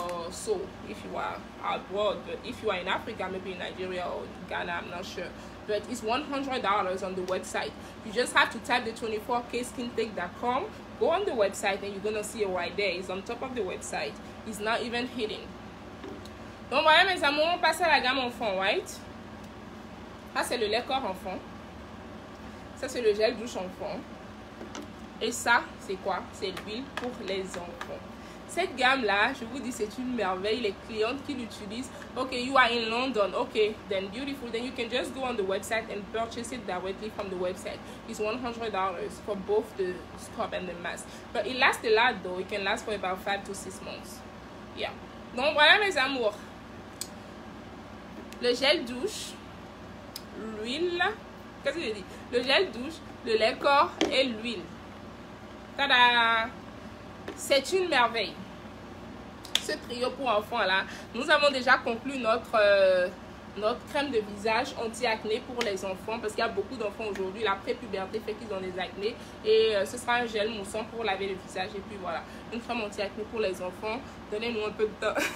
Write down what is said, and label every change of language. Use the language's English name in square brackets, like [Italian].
[English] So if you are abroad, but if you are in Africa, maybe in Nigeria or Ghana, I'm not sure. But it's $100 on the website. You just have to type the 24kskintake.com. Go on the website and you're gonna see it right there. It's on top of the website. It's not even hidden. [French] Donc voilà mes amours, on passe à la gamme enfant, right? Ça c'est le lait corps enfant. Ça c'est le gel douche enfant. Et ça c'est quoi? C'est l'huile pour les enfants. Cette gamme là, je vous dis, c'est une merveille. Les clientes qui l'utilisent, [English] okay, you are in London, okay, then beautiful, then you can just go on the website and purchase it directly from the website. It's $100 for both the scrub and the mask, but it lasts a lot though. It can last for about 5 to 6 months. Yeah. [French] Donc voilà mes amours, le gel douche, l'huile, qu'est-ce que je dis? Le gel douche, le lait corps et l'huile. Tada! C'est une merveille. Ce trio pour enfants là, nous avons déjà conclu notre crème de visage anti-acné pour les enfants, parce qu'il y a beaucoup d'enfants aujourd'hui, la pré-puberté fait qu'ils ont des acnés, et ce sera un gel moussant pour laver le visage, et puis voilà, une crème anti-acné pour les enfants. Donnez-nous un peu de temps.